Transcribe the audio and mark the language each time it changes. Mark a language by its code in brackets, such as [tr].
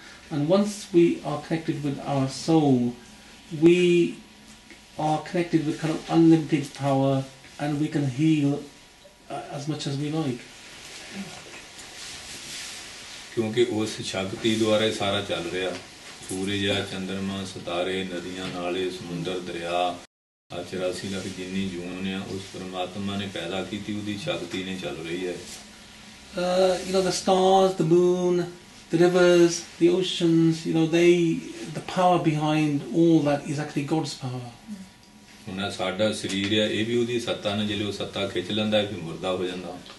[en] And once we are connected with our soul, we are connected with kind of unlimited power, and we can heal as much as we like. [pa] ਕਿਉਂਕਿ ਉਸ ਸ਼ਕਤੀ ਦੁਆਰਾ ਸਾਰਾ ਚੱਲ ਰਿਹਾ, ਸੂਰਜ ਆ, ਚੰਦਰਮਾ, ਸਿਤਾਰੇ, ਨਦੀਆਂ, ਨਾਲੇ, ਸਮੁੰਦਰ, ਦਰਿਆ, 84 ਲੱਖ ਜਿੰਨੀ ਜੂਨ ਆ ਉਸ ਪਰਮਾਤਮਾ ਨੇ ਪੈਦਾ ਕੀਤੀ, ਉਹਦੀ ਸ਼ਕਤੀ ਨੇ ਚੱਲ ਰਹੀ ਹੈ। [en] The stars, the moon, the rivers, the oceans, the power behind all that is actually God's power. [pa] ਹੁਣ ਸਾਡਾ ਸਰੀਰ ਆ, ਇਹ ਵੀ ਉਹਦੀ ਸੱਤਾ ਨੇ, ਜਦੋਂ ਉਹ ਸੱਤਾ ਖਿੱਚ ਲੈਂਦਾ ਫਿਰ ਮੁਰਦਾ ਹੋ ਜਾਂਦਾ।